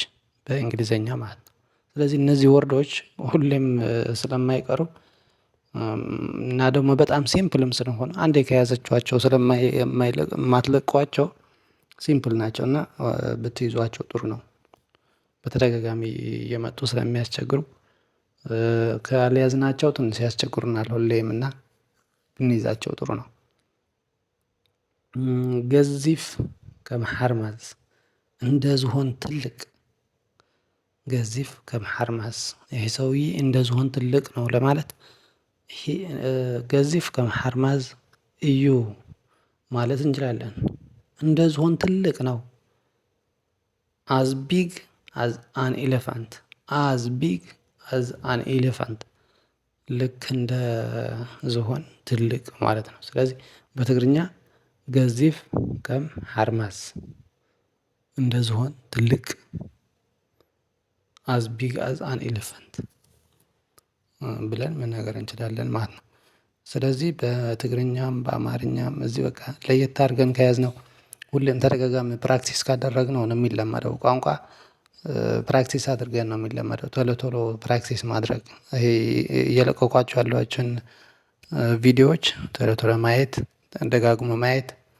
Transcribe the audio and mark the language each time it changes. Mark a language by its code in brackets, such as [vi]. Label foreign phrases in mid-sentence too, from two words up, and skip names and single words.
[am] በእንግሊዘኛ ማለት ነው። ስለዚህ እነዚህ ወርዶች ሁሌም ስለማይቀሩ እና ደግሞ በጣም ሲምፕልም ስለሆነ አንዴ ከያዘችኋቸው ስለማትለቋቸው ሲምፕል ናቸው እና ብትይዟቸው ጥሩ ነው። በተደጋጋሚ እየመጡ ስለሚያስቸግሩ ካልያዝናቸው ትንሽ ያስቸግሩናል ሁሌም እና ብንይዛቸው ጥሩ ነው። [ti] ገዚፍ ከመሓርማዝ [am] እንደ ዝሆን ትልቅ። [ti] ገዚፍ ከመሓርማዝ [am] ይሄ ሰውዬ እንደ ዝሆን ትልቅ ነው ለማለት [ti] ገዚፍ ከመሓርማዝ እዩ [am] ማለት እንችላለን። እንደ ዝሆን ትልቅ ነው። [en] as big as an elephant። as big as an elephant [am] ልክ እንደ ዝሆን ትልቅ ማለት ነው። ስለዚህ በትግርኛ [ti] ገዚፍ ከም ሓርማዝ [am] እንደ ዝሆን ትልቅ፣ [en] as big as an elephant [am] ብለን መናገር እንችላለን ማለት ነው። ስለዚህ በትግርኛም በአማርኛም እዚህ በቃ ለየት አድርገን ከያዝነው ሁሌም ተደጋጋሚ ፕራክቲስ ካደረግነው ነው የሚለመደው። ቋንቋ ፕራክቲስ አድርገን ነው የሚለመደው። ቶሎ ቶሎ ፕራክቲስ ማድረግ ይሄ እየለቀቋቸው ያሏቸውን ቪዲዮዎች ቶሎ ቶሎ ማየት፣ ደጋግሞ ማየት።